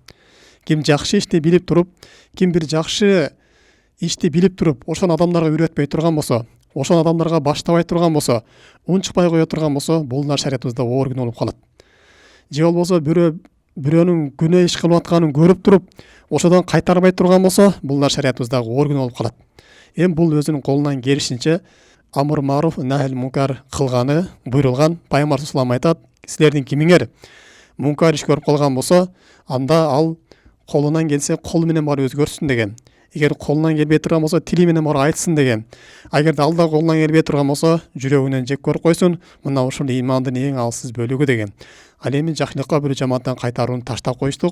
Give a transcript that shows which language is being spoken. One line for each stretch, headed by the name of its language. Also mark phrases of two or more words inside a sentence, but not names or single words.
Kyrgyz: Ким жакшы ишти билип туруп, ким бир жакшы ишти билип туруп, ошону адамдарга үйрөтпөй турган болсо, ошону адамдарга баштабай турган болсо, унчукпай кое турган болсо, бул да шариятыбызда оор күнөө болуп калат. Же болбосо бирөөнүн күнөө иш кылып атканын көрүп туруп, ошодон кайтарбай турган болсо, бул да шариятыбызда оор күнөө болуп калат. Эми бул өзүнүн колунан келишинче
Arabic: أمر معروف نهي منكر
Kyrgyz: кылганы буйрулган. Пайгамбар
Arabic: صلى الله عليه وسلم
Kyrgyz: айтат: силердин кимиңер мункар иш көрүп калган болсо, анда ал колунан келсе кол менен барып өзгөртсүн деген. Эгер колунан келбей турган болсо, тили менен барып айтсын деген. Эгерде ал да колунан келбей турган болсо, жүрөгүнөн жек көрүп койсун. Мына ушул имандын эң алсыз бөлүгү деген. Ал эми жакшылыкка буйруп, жамандыктан кайтарууну таштап коюштук.